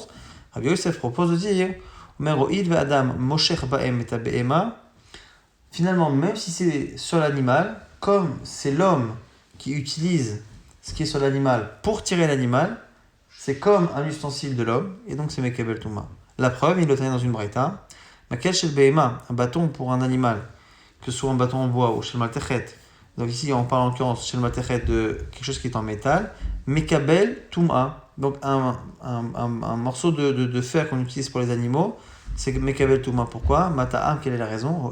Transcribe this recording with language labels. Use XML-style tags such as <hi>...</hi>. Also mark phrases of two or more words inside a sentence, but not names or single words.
<fr>Rabbi Yosef propose de dire finalement, même si c'est sur l'animal, comme c'est l'homme qui utilise ce qui est sur l'animal pour tirer l'animal, c'est comme un ustensile de l'homme, et donc c'est</fr> <he>מקבל טומאה.</he> <fr>La preuve, il le traîne dans une braïta.</fr> <he>מקל של בהמה,</he> <fr>un bâton pour un animal, que ce soit un bâton en bois ou</fr> <he>של מתכת.</he> <fr>Donc ici, on parle en l'occurrence</fr> <he>של מתכת</he> <fr>de quelque chose qui est en métal.</fr> <he>מקבל טומאה,</he> <fr>donc un morceau de fer qu'on utilise pour les animaux. C'est</fr> <he>מקבל טומאה.</he> <fr>Pourquoi? Mata'am, quelle est la raison?</fr>